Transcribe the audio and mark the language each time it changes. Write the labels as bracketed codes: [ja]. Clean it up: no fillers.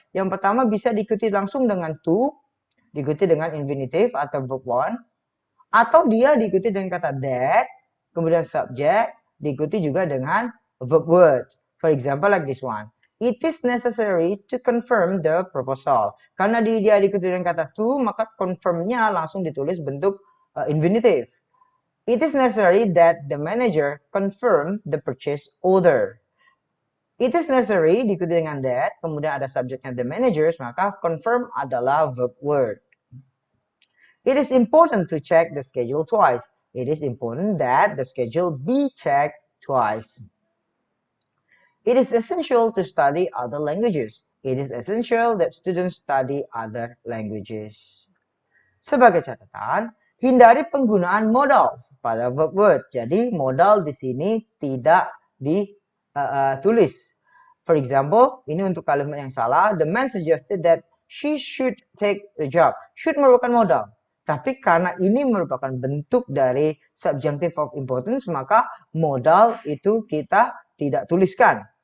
[id] Yang pertama bisa diikuti langsung dengan to, diikuti dengan infinitive atau verb one, atau dia diikuti dengan kata that, kemudian subject, diikuti juga dengan verb word. [en] For example, like this one. It is necessary to confirm the proposal. [id] Karena dia diikuti dengan kata to, maka confirmnya langsung ditulis bentuk infinitive. [en] It is necessary that the manager confirm the purchase order. It is necessary [id] diikuti dengan that, kemudian ada subjeknya the managers, maka confirm adalah verb word. [en] It is important to check the schedule twice. It is important that the schedule be checked twice. It is essential to study other languages. It is essential that students study other languages. [id] Sebagai catatan, hindari penggunaan modal pada verb word. Jadi modal di sini tidak ditulis. [en] For example, [id] ini untuk kalimat yang salah. [en] The man suggested that she should take the job. [id] Should merupakan modal. Tapi karena ini merupakan bentuk dari subjunctive of importance, maka modal itu kita tidak tuliskan.